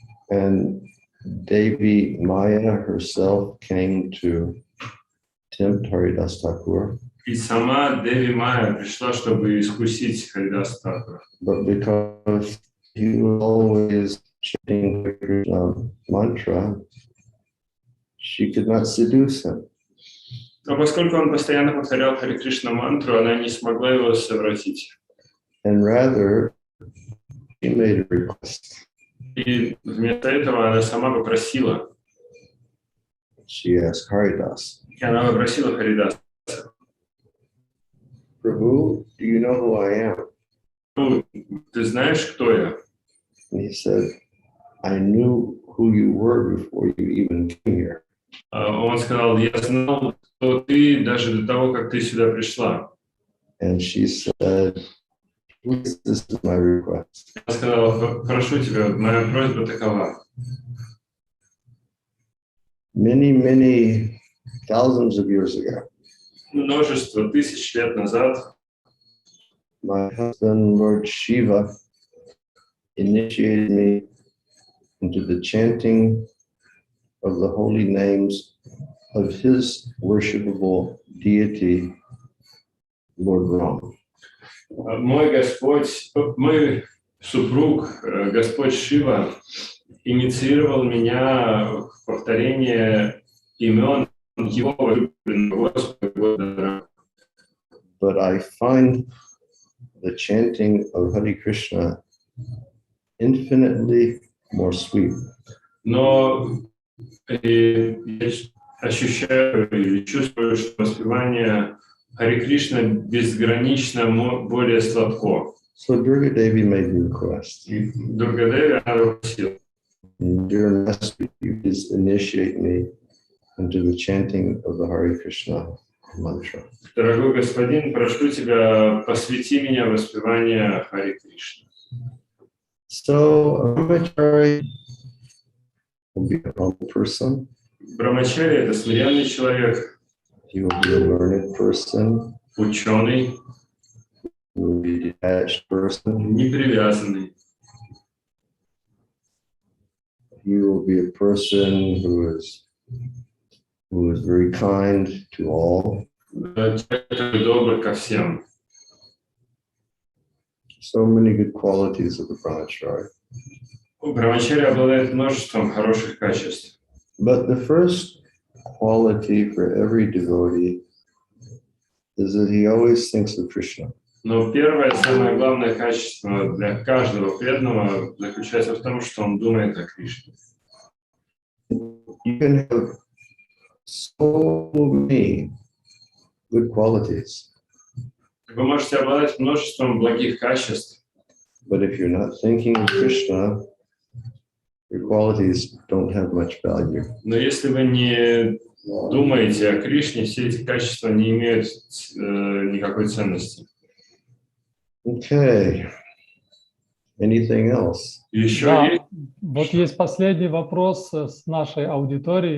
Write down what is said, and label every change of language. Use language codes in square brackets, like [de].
[en] And Devi Maya herself came to tempt Haridas Thakur. [ru] И сама Деви Майя пришла, чтобы искусить Харидас Тхакура. [en] But because he was always chanting the Krishna mantra, she could not seduce him. [ru] Но поскольку он постоянно повторял Харе Кришна мантру, она не смогла его совратить. [en] And rather, she made a request. [ru] И вместо этого она сама попросила. [en] She asked Haridas, [ru] И она попросила Харидаса: [en] Prabhu, do you know who I am? [ru] «Ну, ты знаешь, кто я?» [en] And he said, I knew who you were before you even came here. [ru] Он сказал: «Я знал, кто ты даже до того, как ты сюда пришла». [en] And she said, please, this is my request. [ru] Она сказала: «Прошу тебя, моя просьба такова. [en] Many thousands of years ago, [ru] Множество тысяч лет назад [en] my husband, Lord Shiva, initiated me into the chanting of the holy names of his worshipable deity, Lord Ram. [ru] мой Господь, мой супруг, Господь Шива, инициировал меня в повторение имен его возлюбленного Господа. [en] But I find the chanting of Hare Krishna infinitely more sweet. [ru] Но я ощущаю и чувствую, что воспевание Харе Кришна безгранично более сладко. [en] So Durga Devi made the request. [ru] И Дургадеви она попросила: [en] Dear Master, you please initiate me into the chanting of the Hare Krishna mantra. [ru] «Дорогой господин, прошу тебя, посвяти меня в воспевание Харе Кришны». [en] So a brahmachari will be a humble person. [ru] Брахмачари — это смиренный человек, [en] He will be a learned person. [ru] ученый, [en] He will be a detached person. [ru] непривязанный. [en] He will be a person who is very kind to all. [ru] Человек, который добр ко всем. [en] So many good qualities of the brahmachari. [ru] Брахмачари обладает множеством хороших качеств. [en] But the first quality for every devotee is that he always thinks of Krishna. [ru] Но первое, самое главное качество для каждого преданного заключается в том, что он думает о Кришне. [en] You can have so many good qualities, [ru] Вы можете обладать множеством благих качеств, [en] but if you're not thinking of Krishna, your qualities don't have much value. [ru] но если вы не думаете о Кришне, все эти качества не имеют никакой ценности. [en] Okay. Anything else? [ru] Еще Да, есть? вот есть последний вопрос с нашей аудитории.